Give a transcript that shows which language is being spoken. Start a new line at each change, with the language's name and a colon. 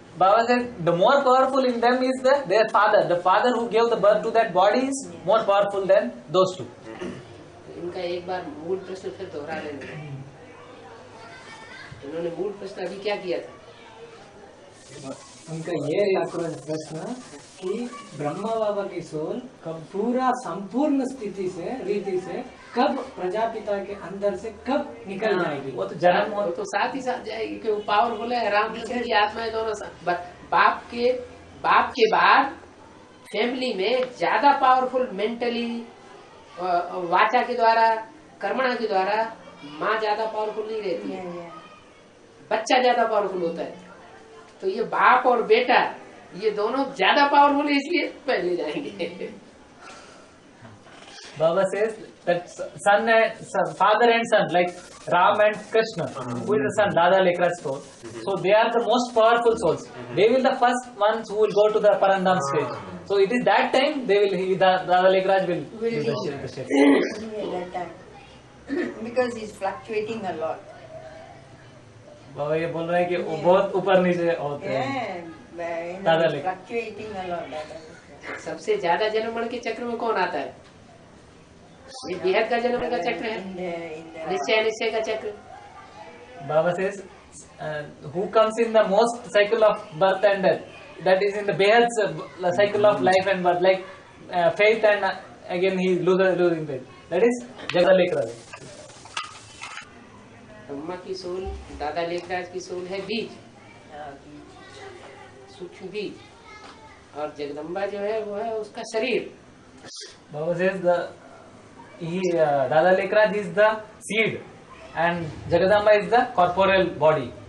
English: Baba said the more powerful in them is their father. The father who gave the birth to that body is more powerful than those two.
Hindi: इनका एक बार मूल प्रश्न फिर दोहरा लेना। इन्होंने मूल प्रश्न अभी क्या किया था? उनका ये प्रश्न कि ब्रह्मा बाबा की सोल कब पूरा संपूर्ण स्थिति से रीति से कब प्रजापिता के अंदर से कब निकल जाएगी? वो तो जन्म वो तो साथ ही साथ जाएगी, क्योंकि वो पावरफुल है। रामकृष्ण की आत्माएं दोनों बाप के बाद फैमिली में ज्यादा पावरफुल मेंटली वाचा के द्वारा कर्मणा के द्वारा माँ ज्यादा पावरफुल नहीं रहती है, बच्चा ज्यादा पावरफुल होता है। तो ये बाप और बेटा ये दोनों ज्यादा पावरफुल है, इसलिए पहले जाएंगे।
English: Baba says that father and son, like Ram and Krishna, who is the son, Dada Lekra's soul. So they are the most powerful souls. They will the first ones who will go to the Parandam stage. So it is that time Dada Lekraj will do the shape. That time. Because he's fluctuating a lot.
Hindi: बाबा ये बोल रहे हैं कि वो बहुत ऊपर नीचे होते हैं। दादा लेकर
English: Fluctuating a lot.
Hindi: सबसे ज्यादा जन्ममरण के चक्र में कौन आता है? ये बेहद का जन्म का चक्र है, निश्चय का चक्र।
English: Baba says who comes in the most cycle of birth and death, that is in the Behad's cycle of life and birth, like faith and again he losing faith, that is Dada Lekraj.
Hindi: Brahma की soul, दादा लेखराज की soul है बीज, सूक्ष्म बीज, और जगदम्बा जो है वो है उसका शरीर।
English: Baba says Dada Lekraj is the seed and Jagadamba is the corporeal body.